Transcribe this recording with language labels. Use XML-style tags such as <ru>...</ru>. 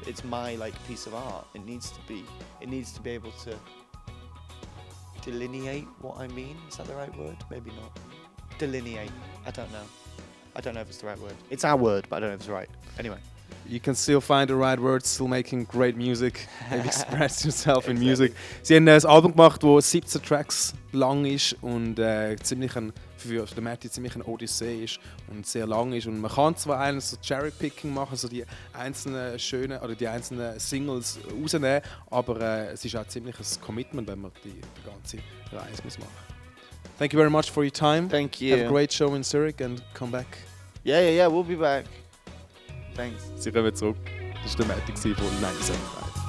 <en>It's my like piece of art. It needs to be able to delineate what I mean. Is that the right word? Maybe not. Delineate. I don't know if it's the right word. It's our word, but I don't know if it's right. Anyway. You can still find the right words, still making great music, maybe express yourself in music.</en> <de>Sie haben ein Album gemacht, das 17 Tracks lang ist und für den Matti ziemlich eine Odyssee ist und sehr lang ist. Und man kann zwar einen so Cherry-Picking machen, so die einzelnen schönen oder die einzelnen Singles rausnehmen, aber es ist auch ziemlich ein Commitment, wenn man die ganze Reise machen muss.</de> <en>Thank you very much for your time. Thank you. Have a great show in Zurich and come back. Yeah, we'll be back. Thanks.</en> <de>Sie kommen zurück. Das war der Matti von 1975.</de>